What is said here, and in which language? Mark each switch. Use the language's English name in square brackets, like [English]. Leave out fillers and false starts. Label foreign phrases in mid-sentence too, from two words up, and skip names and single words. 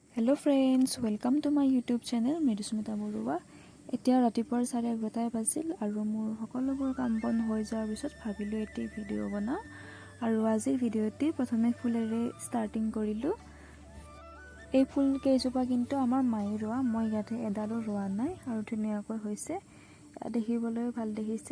[English] Hello friends, welcome to my YouTube channel Mridusmita Baruah. [Assamese] এতিয়া ৰাতিপুৱাৰ 11:30 বাজিল আৰু মোৰ সকলোবোৰ কাম বন হৈ যোৱাৰ পিছত ভাবিলোঁ এটি ভিডিঅ' বনাওঁ। আৰু আজিৰ ভিডিঅ'টি প্ৰথমে ফুলেৰে ষ্টাৰ্টিং কৰিলোঁ। এই ফুল কেইজোপা কিন্তু আমাৰ মায়ে ৰোৱা, মই ইয়াতে এডালো ৰোৱা নাই আৰু ধুনীয়াকৈ হৈছে, দেখিবলৈ ভাল দেখিছে।